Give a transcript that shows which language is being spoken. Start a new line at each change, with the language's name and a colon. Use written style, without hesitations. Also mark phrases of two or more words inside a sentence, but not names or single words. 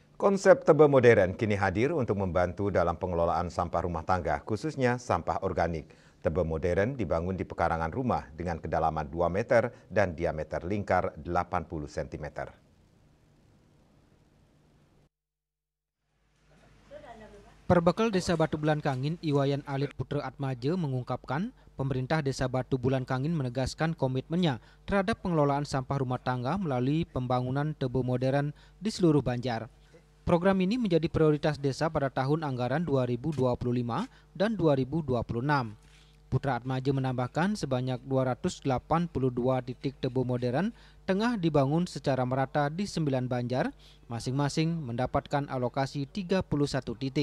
Indonesian: Konsep tebe modern kini hadir untuk membantu dalam pengelolaan sampah rumah tangga, khususnya sampah organik. Tebe modern dibangun di pekarangan rumah dengan kedalaman 2 meter dan diameter lingkar 80 cm. Perbekal Desa Batu Bulan Kangin, Iwayan Alit Putra Atmaja mengungkapkan, pemerintah Desa Batu Bulan Kangin menegaskan komitmennya terhadap pengelolaan sampah rumah tangga melalui pembangunan tebe modern di seluruh Banjar. Program ini menjadi prioritas desa pada tahun anggaran 2025 dan 2026. Putra Atmaja menambahkan sebanyak 282 titik tebe modern tengah dibangun secara merata di 9 Banjar, masing-masing mendapatkan alokasi 31 titik.